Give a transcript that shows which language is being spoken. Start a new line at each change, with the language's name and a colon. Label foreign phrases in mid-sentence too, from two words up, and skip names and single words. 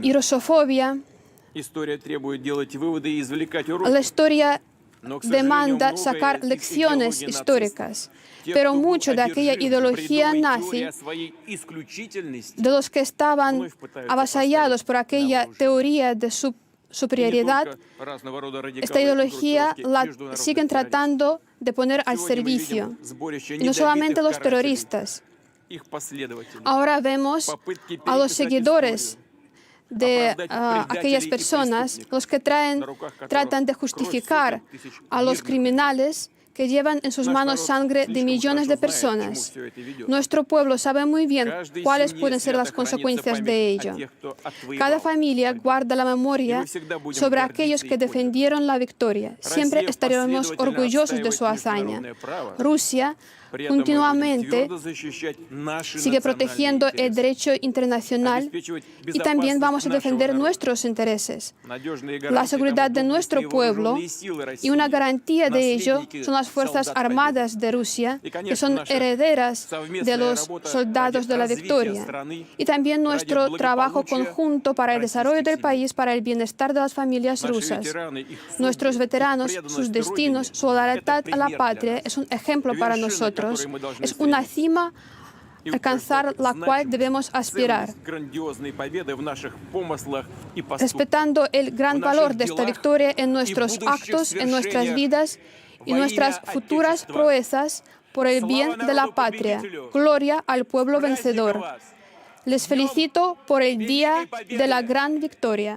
Spanish: y rusofobia.
Russian: История требует делать выводы и извлекать уроки.
Spanish: La historia
Russian: Но, к сожалению,
Spanish: demanda
Russian: многое
Spanish: sacar
Russian: из
Spanish: lecciones
Russian: идеологии
Spanish: históricas,
Russian: нацистов, те,
Spanish: pero
Russian: кто был
Spanish: mucho de aquella
Russian: одержим
Spanish: ideología
Russian: бредовой
Spanish: nazi,
Russian: теорией о своей исключительности,
Spanish: de los que estaban
Russian: вновь пытаются
Spanish: avasallados por
Russian: поставить
Spanish: aquella
Russian: на вооружение.
Spanish: teoría de
Russian: И не
Spanish: superioridad,
Russian: только разного рода радикалы
Spanish: esta
Russian: и
Spanish: ideología
Russian: группировки
Spanish: la
Russian: международных
Spanish: siguen
Russian: террористов.
Spanish: tratando de poner al
Russian: Сегодня мы
Spanish: servicio.
Russian: видим сборище
Spanish: Y no solamente
Russian: недобитых
Spanish: los
Russian: карателей,
Spanish: terroristas.
Russian: их последователей.
Spanish: Ahora vemos
Russian: Попытки
Spanish: a los
Russian: переписать
Spanish: seguidores
Russian: историю,
Spanish: de
Russian: оправдать предателей
Spanish: aquellas
Russian: и
Spanish: personas,
Russian: преступников,
Spanish: los que
Russian: на руках которых
Spanish: tratan de
Russian: кровь
Spanish: justificar
Russian: сотен тысяч
Spanish: a los
Russian: мирных
Spanish: criminales que llevan en sus
Russian: Наш
Spanish: manos
Russian: народ
Spanish: sangre de
Russian: слишком
Spanish: millones de
Russian: хорошо знает, к чему
Spanish: personas.
Russian: всё это ведет.
Spanish: Nuestro pueblo sabe muy bien
Russian: Каждой
Spanish: cuáles
Russian: семье
Spanish: pueden ser
Russian: свято
Spanish: las
Russian: хранится
Spanish: consecuencias
Russian: память
Spanish: de
Russian: о
Spanish: ello.
Russian: тех, кто отвоевал
Spanish: Cada familia
Russian: победу.
Spanish: guarda la memoria Y
Russian: мы всегда будем
Spanish: sobre
Russian: гордиться
Spanish: aquellos que
Russian: y подвигом.
Spanish: defendieron la victoria. Siempre
Russian: Россия
Spanish: estaremos
Russian: последовательно
Spanish: orgullosos de su
Russian: отстаивает
Spanish: hazaña.
Russian: международное право.
Spanish: Rusia
Russian: При этом мы будем
Spanish: continuamente
Russian: твердо защищать наши
Spanish: sigue
Russian: национальные
Spanish: protegiendo el
Russian: интересы,
Spanish: derecho internacional
Russian: обеспечивать
Spanish: y también vamos a
Russian: безопасность
Spanish: defender
Russian: нашего народа.
Spanish: nuestros intereses.
Russian: Надежные
Spanish: La
Russian: гарантии
Spanish: seguridad de
Russian: тому
Spanish: nuestro
Russian: доблести
Spanish: pueblo
Russian: вооруженные силы России,
Spanish: y una garantía de ello
Russian: наследники
Spanish: son las Fuerzas
Russian: солдат Победы.
Spanish: Armadas de Rusia, Y, que
Russian: конечно,
Spanish: son
Russian: наша
Spanish: herederas de
Russian: совместная
Spanish: los
Russian: работа
Spanish: soldados
Russian: ради
Spanish: de la
Russian: развития
Spanish: victoria.
Russian: страны,
Spanish: Y también
Russian: ради
Spanish: nuestro trabajo
Russian: благополучия
Spanish: conjunto para el desarrollo del
Russian: российских
Spanish: país, para el bienestar de las familias
Russian: Наши
Spanish: rusas.
Russian: ветераны, их судьбы,
Spanish: Nuestros
Russian: их
Spanish: veteranos,
Russian: преданность
Spanish: sus destinos,
Russian: Родине
Spanish: su lealtad
Russian: это
Spanish: a la
Russian: пример для
Spanish: patria
Russian: нас.
Spanish: es un ejemplo para
Russian: Вершина,
Spanish: nosotros,
Russian: к которой мы должны
Spanish: es una
Russian: стремиться.
Spanish: cima
Russian: И
Spanish: alcanzar
Russian: утверждать
Spanish: la cual
Russian: значимость,
Spanish: debemos aspirar.
Russian: ценность грандиозной победы в наших помыслах и поступках.
Spanish: Respetando el gran valor de esta victoria en nuestros actos, en nuestras vidas y nuestras futuras proezas por el bien de la patria. Gloria al pueblo vencedor. Les felicito por el día de la gran victoria.